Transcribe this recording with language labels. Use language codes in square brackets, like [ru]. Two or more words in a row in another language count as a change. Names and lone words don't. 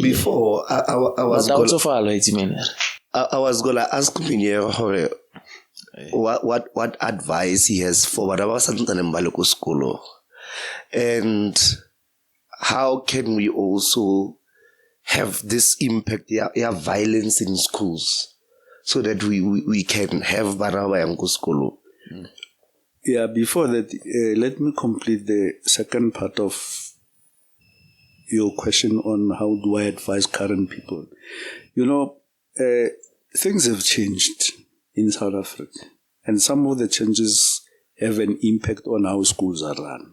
[en] Before, I was gonna ask Mphe what advice he has for whatever something in Baloko school. And how can we also have this impact, violence in schools, so that we can have [tn] Bana ba yang ko sekolo? [en] Yeah, before that, let me complete the second part of your question on how do I advise current people. You know, things have changed in South Africa, and some of the changes have an impact on how schools are run.